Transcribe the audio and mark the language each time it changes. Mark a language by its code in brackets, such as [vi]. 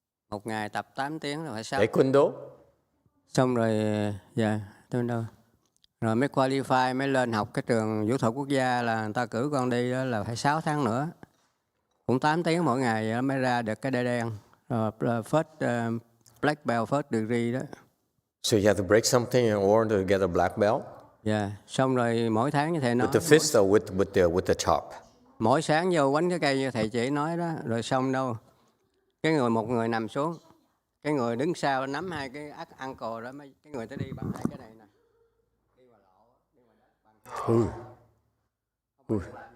[vi] Một ngày tập 8 tiếng là phải 6 tháng. [en] Taekwondo? [vi] Xong rồi, dạ, taekwondo. Rồi mới qualify, mới lên học cái trường vũ thuật quốc gia là người ta cử con đi đó là phải 6 tháng nữa. Cũng 8 tiếng mỗi ngày mới ra được cái đai đen. [en] Rồi first black belt, first degree đó. So you have to break something in order to get a black belt? [vi] Dạ, xong rồi mỗi tháng như thầy nói. [en] With the fist or with the chop? [vi] Mỗi sáng vô quánh cái cây như thầy chỉ nói đó, rồi xong đâu. Một người nằm xuống, cái người đứng sau nắm hai cái ankle đó, cái người ta đi bằng hai cái này nè. Đi vào lỗ, đi vào đất bằng.